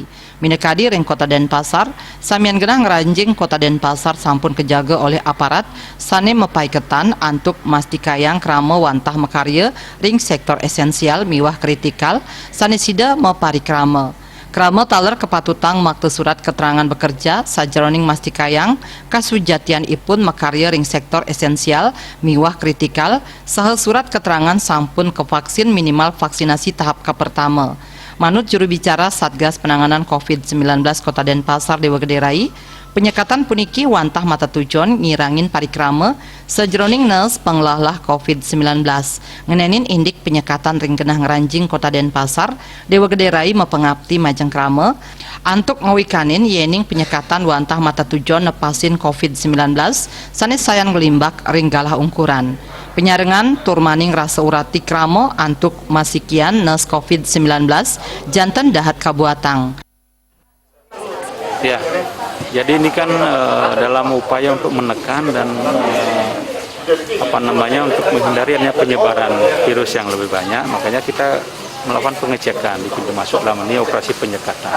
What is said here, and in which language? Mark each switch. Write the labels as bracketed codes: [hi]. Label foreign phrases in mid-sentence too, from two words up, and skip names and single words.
[ban] Minekadi ring Kota Denpasar, samian genah ngeranjing Kota Denpasar sampun kejaga oleh aparat sane mepaiketan antuk mastikayang krama wantah mekarya ring sektor esensial miwah kritikal sane sida parikrama. Krama taler kepatutang makte [id] surat keterangan bekerja [ban] sajeroning mastikayang kasujatian ipun makarya ring sektor esensial miwah kritikal saha [id] surat keterangan [ban] sampun ke vaksin [id] minimal vaksinasi tahap pertama. [ban] Manut juru bicara Satgas Penanganan COVID-19 Kota Denpasar Dewa Gede Rai, penyekatan puniki wantah mata tujon ngirangin parikrama sejeroning nes penglalah COVID-19. Ngenenin indik penyekatan ring genah ngeranjing Kota Denpasar Dewa Gede Rai mepengabdi majeng krama antuk ngawikanin yening penyekatan wantah mata tujon nepasin COVID-19 sanes sayan ngelimbak ring galah ungkuran. Penyarengan turmaning rasa urati krama antuk masikian nes COVID-19 janten dahat kabuatang. [id] Ya, jadi ini kan dalam upaya untuk menekan dan untuk menghindari adanya penyebaran virus yang lebih banyak, makanya kita melakukan pengecekan di pintu masuk dalam ini operasi penyekatan.